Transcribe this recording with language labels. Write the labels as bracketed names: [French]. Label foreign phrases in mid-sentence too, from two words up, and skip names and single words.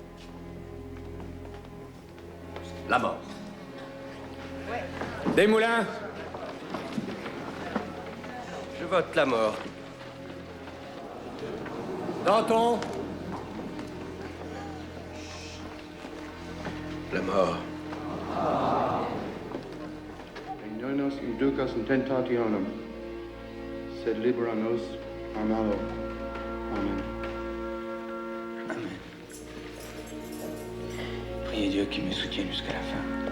[French] La mort. Desmoulins. Je vote la mort. Danton. La mort. [Latin] Ignonos inducas in tentationem, sed libera nos a malo. Amen. Amen. [French] Priez Dieu qu'il me soutienne jusqu'à la fin.